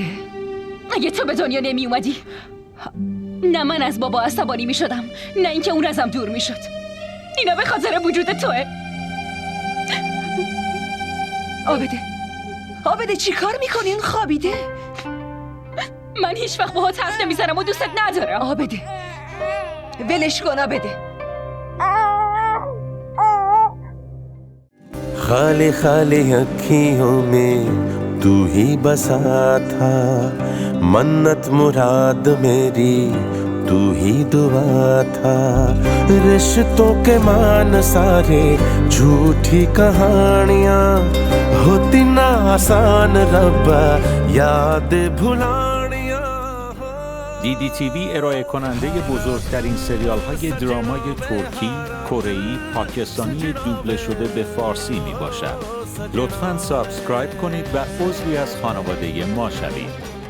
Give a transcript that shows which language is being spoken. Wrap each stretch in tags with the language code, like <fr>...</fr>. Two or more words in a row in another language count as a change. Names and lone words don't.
<fa>اگه تو به دنیا نمی اومدی نه من از بابا عصبانی می شدم نه اینکه اون ازم دور می شد. اینا به خاطر وجود توه. عابده چی کار میکنی؟ اون خوابیده؟ من هیچ وقت باهات حرف نمیزنم و دوستت ندارم. عابده ولش کن. عابده</fa> <hi>खाली खाली अखियों में तू ही बसा था, मन्नत मुराद मेरी तू ही दुआ था। रिश्तों के मान सारे झूठी कहानियाँ होती ना आसान रब्बा याद भुलानियाँ।</hi> <fa>DDTV ارائه کننده بزرگترین سریال های درامای ترکی، کره‌ای، پاکستانی دوبله شده به فارسی می باشد. لطفاً سابسکرایب کنید و عضوی از خانواده ما شوید.</fa>